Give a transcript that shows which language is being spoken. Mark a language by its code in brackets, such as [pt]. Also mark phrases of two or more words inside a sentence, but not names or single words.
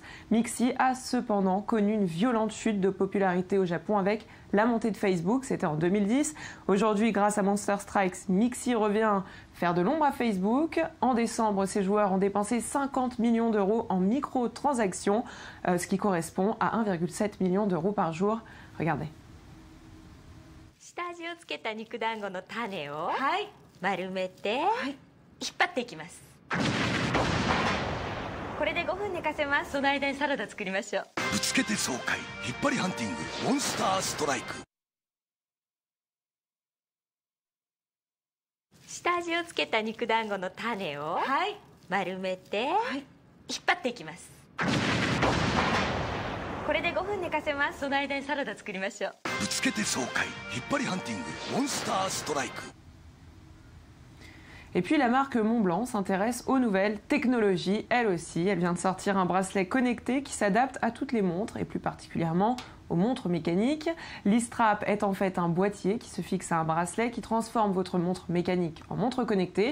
[fr] Mixi a cependant connu une violente chute de popularité au Japon avec la montée de Facebook, c'était en 2010. Aujourd'hui, grâce à Monster Strikes, Mixi revient faire de l'ombre à Facebook. En décembre, ses joueurs ont dépensé 50 millions d'euros en microtransactions, ce qui correspond à 1,7 million d'euros par jour. Regardez. [ja] 下味をつけた肉団子の種を丸めて引っ張っていきます。これで5分寝かせます。その間にサラダ作りましょう。ぶつけて爽快、引っ張りハンティング、モンスターストライク。下味をつけた肉団子の種を丸めて引っ張っていきます。これで5分寝かせます。その間にサラダ作りましょう。ぶつけて爽快、引っ張りハンティング、モンスターストライク。 [fr] Et puis la marque Montblanc s'intéresse aux nouvelles technologies, elle aussi. Elle vient de sortir un bracelet connecté qui s'adapte à toutes les montres et plus particulièrement aux montres mécaniques. L'e-Strap est en fait un boîtier qui se fixe à un bracelet qui transforme votre montre mécanique en montre connectée.